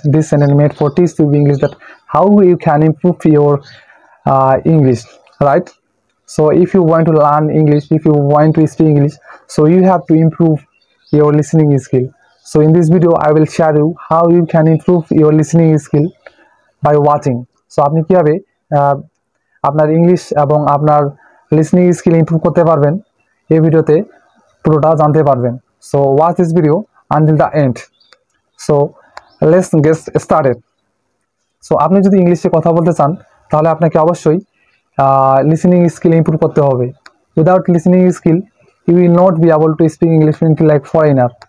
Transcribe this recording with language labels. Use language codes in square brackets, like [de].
[en] This channel made for teach you English, that how you can improve your English, right? So if you want to learn English, if you want to speak English, so you have to improve your listening skill. So in this video I will share you how you can improve your listening skill by watching. [bn] So আপনি কিভাবে আপনার English এবং আপনার listening skill improve করতে পারবেন এই ভিডিওতে পুরোটা জানতে পারবেন। [en] So watch this video until the end. So let's get started. [bn] So আপনি যদি ইংলিশে কথা বলতে চান তাহলে আপনাকে অবশ্যই লিসনিং স্কিল ইমপ্রুভ করতে হবে। [en] Without listening skill you will not be able to speak English fluently like foreigner.